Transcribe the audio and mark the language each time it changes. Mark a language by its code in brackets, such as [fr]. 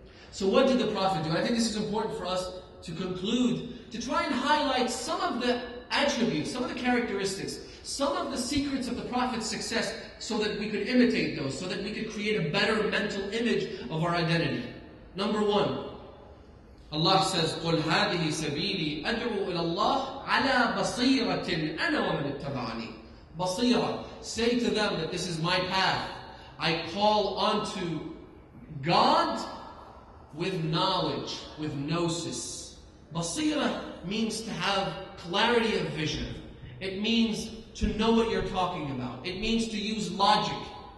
[en] So what did the Prophet do? I think this is important for us to conclude, to try and highlight some of the attributes, some of the characteristics, some of the secrets of the Prophet's success, so that we could imitate those, so that we could create a better mental image of our identity. Number one, Allah says, [ar] قُلْ هَذِهِ سَبِيلِي أَدْعُو إِلَى اللَّهِ عَلَى بَصِيرَةٍ أَنَا وَمَنِ اتَّبَعَنِي. [en] Basira, say to them that this is my path. I call unto God with knowledge, with gnosis. Basira means to have clarity of vision. It means to know what you're talking about. It means to use logic.